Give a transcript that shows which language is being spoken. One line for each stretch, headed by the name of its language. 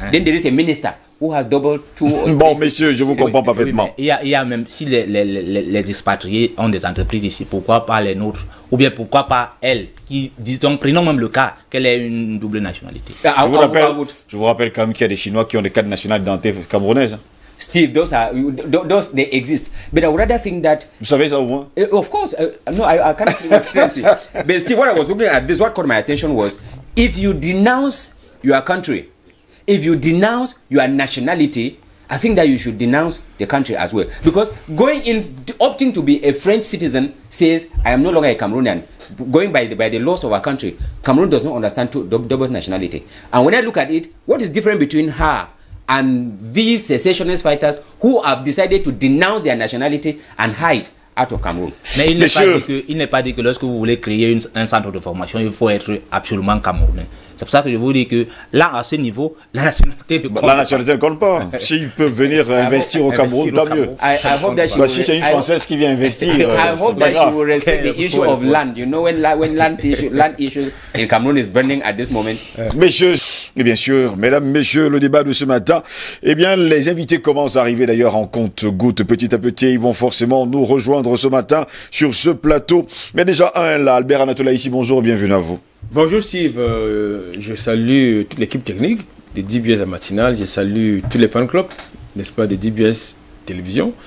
English: Then there is a minister who has double two.
French: Bon, messieurs, je vous comprends parfaitement. Il y a même, si les expatriés ont des entreprises ici, pourquoi pas les nôtres? Ou bien pourquoi pas elles, qui, disons, prenons même le cas qu'elle ait une double nationalité. Je vous rappelle quand même qu'il y a des Chinois qui ont des cartes nationalités camerounaises.
English: Steve, those they exist. But I would rather think that...
French: Vous savez ça au moins?
English: Of course. No, I can't explain it. But Steve, what I was looking at this, what caught my attention was, if you denounce your country, if you denounce your nationality, I think that you should denounce the country as well. Because opting to be a French citizen says, I am no longer a Cameroonian. Going by the laws of our country, Cameroon does not understand double nationality. And when I look at it, what is different between her and these secessionist fighters who have decided to denounce their nationality and hide out of Cameroon?
French: Mais il n'est pas dit que lorsque vous voulez créer un centre de formation, il faut être absolument camerounais. C'est pour ça que je vous dis que là, à ce niveau, la nationalité ne compte pas. La nationalité ne compte pas. S'ils peuvent venir investir au Cameroun, tant mieux. Si c'est une Française qui vient investir,
English: I hope that she will respect the issue of land. You know, when land issues in Cameroon is burning at this moment.
French: Messieurs, et bien sûr, mesdames, messieurs, le débat de ce matin, eh bien, les invités commencent à arriver d'ailleurs en compte-gouttes. Petit à petit, ils vont forcément nous rejoindre ce matin sur ce plateau. Mais déjà, un là, Albert Anatola ici, bonjour, bienvenue à vous. Bonjour Steve, je salue toute l'équipe technique de DBS à matinale, je salue tous les fan clubs, n'est-ce pas, de DBS télévision,